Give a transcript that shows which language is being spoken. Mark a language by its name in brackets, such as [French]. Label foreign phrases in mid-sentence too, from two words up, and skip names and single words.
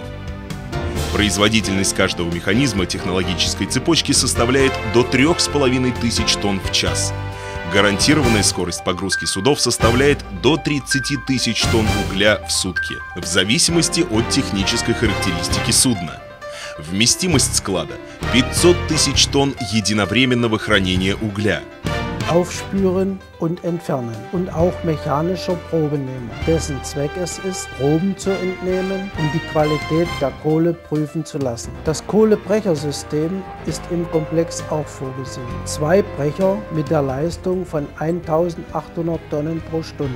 [Russian] Производительность каждого механизма технологической цепочки составляет до 3500 тонн в час. Гарантированная скорость погрузки судов составляет до 30 тысяч тонн угля в сутки, в зависимости от технической характеристики судна. Вместимость склада – 500 тысяч тонн единовременного хранения угля. [German] Aufspüren und entfernen und auch mechanischer Probennehmer, dessen Zweck es ist, Proben zu entnehmen und die Qualität der Kohle prüfen zu lassen. Das Kohlebrechersystem ist im Komplex auch vorgesehen. 2 Brecher mit der Leistung von 1800 Tonnen pro Stunde.